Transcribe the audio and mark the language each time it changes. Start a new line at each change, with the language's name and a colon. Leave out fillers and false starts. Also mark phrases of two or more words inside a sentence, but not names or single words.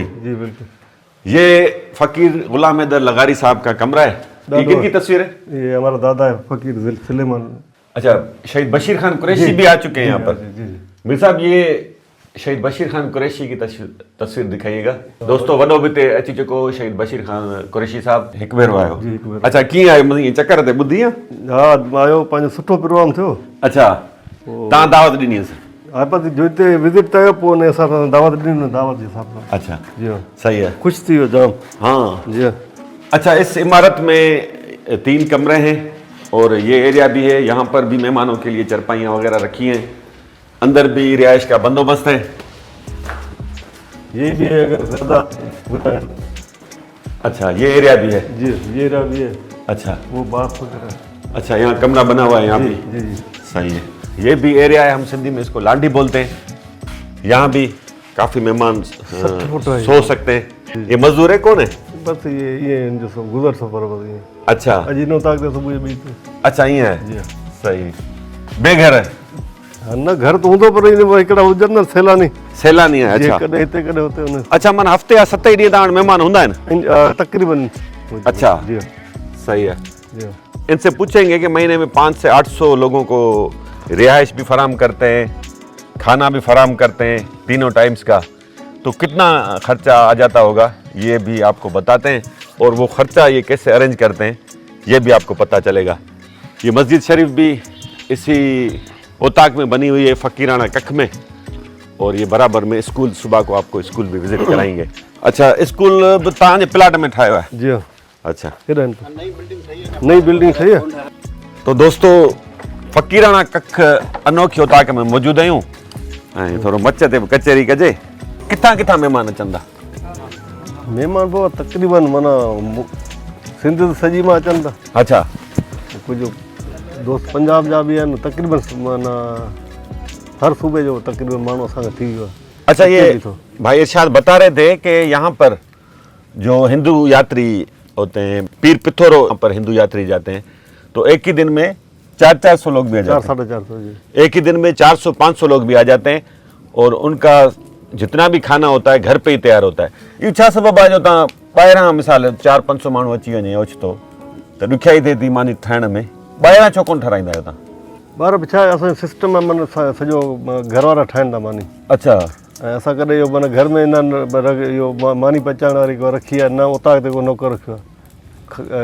Urdu: جی بالکل. یہ فقیر غلام حیدر لغاری صاحب کا کمرہ ہے. یہ کن کی تصویر ہے? یہ ہمارا دادا ہے فقیر سلیمان. اچھا، شہید بشیر خان قریشی بھی آ چکے ہیں یہاں پر. जी। میر صاحب، یہ شہید بشیر خان قریشی کی تصویر دکھائیے گا. दोस्तों,
Sindhi: वॾो बि हिते अची चुको शहीद बशीर खान कुरैशी साहब। हिकु भेरो आयो? जी, हिकु भेरो। अच्छा, कीअं आयो? मतलब चक्कर ते ॿुधी आहे? हा, आयो पंहिंजो सुठो प्रोग्राम थियो। अच्छा, तव्हां दावत ॾिनी हुअसि? हा, पर जो हिते विज़िट कयो पोइ उन हिसाब सां दावत ॾिनी, दावत जे हिसाब सां। अच्छा
Urdu: جی ہاں, صحیح ہے.
Sindhi: ख़ुशि थी वियो जाम। हाँ
Urdu: جی ہاں. اچھا، اس عمارت میں 3 کمرے ہیں اور یہ ایریا بھی ہے. یہاں پر بھی مہمانوں کے لیے چارپائیاں وغیرہ رکھی ہیں۔ اندر بھی رہائش کا بندوبست ہے. یہ بھی ہے اگر زیادہ. اچھا، یہ ایریا بھی ہے? جی، یہ ایریا بھی ہے. अच्छा, وہ بات وغیرہ. اچھا، یہاں کمرہ بنا ہوا ہے یہاں जी भी? جی جی. صحیح ہے. یہ بھی ایریا ہے، ہم سندھی میں اس کو لانڈی بولتے ہیں۔ یہاں بھی کافی مہمان سو سکتے ہیں. یہ مزدور ہے کون ہے? بس یہ جو سب گزر سفر بس یہ. अच्छा अजीनो ताक दे सुबह बीच।
Sindhi: अच्छा, ईअं है? जी सही। बेघर है? न घर तो हूंदो पर हिकिड़ा हुजनि न सैलानी। सैलानी है? जी, अच्छा। कॾहिं हिते कॾहिं हुते हुन। अच्छा, माना हफ़्ते या 7 ॾींहं तव्हां वटि महिमान हूंदा आहिनि? तकरीबन। अच्छा।
Urdu: جی ہاں, صحیح ہے. جی ہاں. ان سے پوچھیں گے کہ مہینے میں 500 سے 800 لوگوں کو رہائش بھی فراہم کرتے ہیں، کھانا بھی فراہم کرتے ہیں تینوں ٹائمز کا، تو کتنا خرچہ آ جاتا ہوگا یہ بھی آپ کو بتاتے ہیں. اور وہ خرچہ یہ کیسے ارینج کرتے ہیں یہ بھی آپ کو پتا چلے گا. یہ مسجد شریف بھی اسی اوطاق میں بنی ہوئی ہے، فقیرانہ کخ میں. اور یہ برابر میں اسکول، صبح کو آپ کو اسکول بھی وزٹ کرائیں گے.
Sindhi: अच्छा, स्कूल बि तव्हांजे प्लाट में ठाहियो आहे? जी हाँ। अच्छा, नई बिल्डिंग सही है। तो दोस्तों, फ़कीराना कख अनोखी ओताक में मौजूद आहियूं ऐं थोरो मच ते बि कचहरी कजे। किथां किथां महिमान अचनि था? महिमान पोइ तकरीबन माना सिंध सॼी मां अचनि था। अच्छा,
Urdu: کچھ دوست
Sindhi: पंजाब जा भी हैं तकरीबन माना हर सूबे जो तकरीबन मानो असांखे थी वियो आहे।
Urdu: اچھا، یہ بھائی ارشاد بتا رہے تھے کہ یہاں پر جو ہندو یاتری ہوتے ہیں، پیر پتھورو پر ہندو یاتری جاتے ہیں، تو ایک ہی دن میں 400-400 لوگ بھی آ جاتے ہیں. 400-450 जी। ایک ہی دن میں 400-500 لوگ بھی آ جاتے ہیں اور ان کا جتنا بھی کھانا ہوتا ہے گھر پہ ہی تیار ہوتا ہے.
Sindhi: ये छा सबब आहे जो तव्हां ॿाहिरां मिसाल 400-500 माण्हू अची वञे ओचितो त ॾुखियाई थिए थी मानी ठाहिण में, ॿाहिरां छो कोन ठाराईंदा आहियो तव्हां? ॿार बि छा आहे असांजो सिस्टम आहे माना सॼो घर वारा ठाहिनि था मानी। अच्छा। ऐं असां कॾहिं इहो माना घर में न इहो मानी पचाइण वारी को रखी आहे न, उतां ते को नौकर रखियो आहे।